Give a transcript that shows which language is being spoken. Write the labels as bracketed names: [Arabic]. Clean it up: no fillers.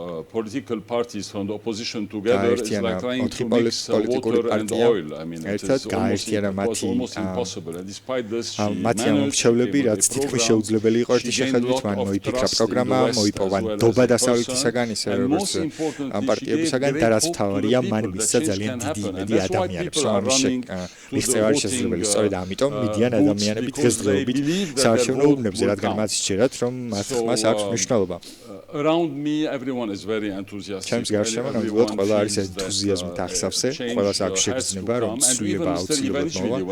[English] Political parties from the opposition together is like trying to mix water and oil. I mean, it was almost impossible. And despite this, she managed to [Georgian] რაც თითქმის შეუძლებელი იყო ერთი შეხედვით, მან მოიფიქრა პროგრამა, მოიპოვა ნდობა დასავლეთისაგან, ისე როგორც ამ პარტიებისაგან და რაც მთავარია, მან მისცა ძალიან დიდი იმედი ადამიანებს, რომ ამის მიღწევა არის შესაძლებელი. სწორედ ამიტომ მიდიან ადამიანები დღესდღეობით საარჩევნო უბნებზე, რადგან მათ სჯერათ, რომ მათ ხმას აქვს მნიშვნელობა. [English] Around me everyone is very enthusiastic. [Georgian] ჩემს გარშემო ნამდვილად ყველა არის ენთუზიაზმით ახსავსე, ყველას აქვს შეგრძნება, რომ ცვლილება აუცილებლად მოვა.